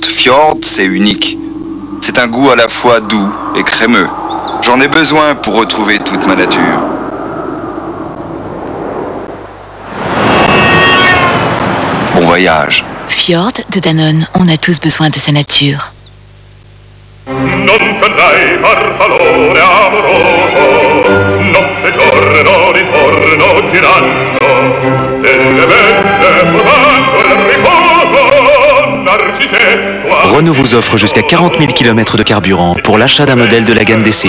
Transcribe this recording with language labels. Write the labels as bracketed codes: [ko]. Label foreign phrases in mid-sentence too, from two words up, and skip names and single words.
[fr] Fjord, c'est unique. C'est un goût à la fois doux et crémeux. J'en ai besoin pour retrouver toute ma nature. Bon voyage. Fjord de Danone, on a tous besoin de sa nature. [it] Non cadrai farfallone amoroso, notte giorno ritorno girando, delle belle portando il riposo, Narcisset, [fr] toi... Renault vous offre jusqu'à 40 000 km de carburant pour l'achat d'un modèle de la gamme DCI.